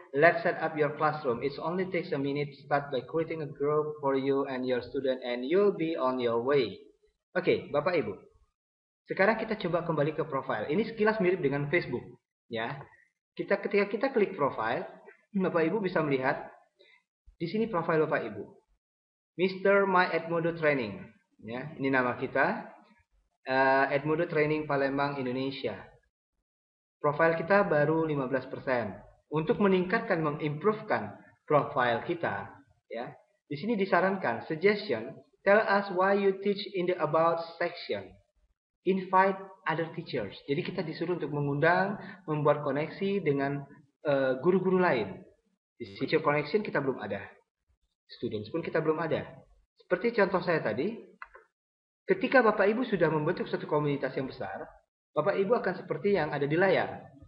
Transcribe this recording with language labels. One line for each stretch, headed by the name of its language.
English: Let's set up your classroom. It only takes a minute. Start by creating a group for you and your student and you'll be on your way.
Indonesian: Oke, Bapak Ibu. Sekarang kita coba kembali ke profil. Ini sekilas mirip dengan Facebook, ya. Ketika kita klik profil, Bapak Ibu bisa melihat di sini profil Bapak Ibu. Mr. My Edmodo Training, ya. Ini nama kita. Edmodo Training Palembang Indonesia. Profil kita baru 15%. Untuk meningkatkan, mengimprovekan profil kita, ya. Di sini disarankan
English: suggestion, tell us why you teach in the about section. Invite other teachers.
Indonesian: Jadi kita disuruh untuk mengundang, membuat koneksi dengan guru-guru lain. Di teacher connection kita belum ada. Students pun kita belum ada. Seperti contoh saya tadi, ketika Bapak Ibu sudah membentuk satu komunitas yang besar, Bapak Ibu akan seperti yang ada di layar.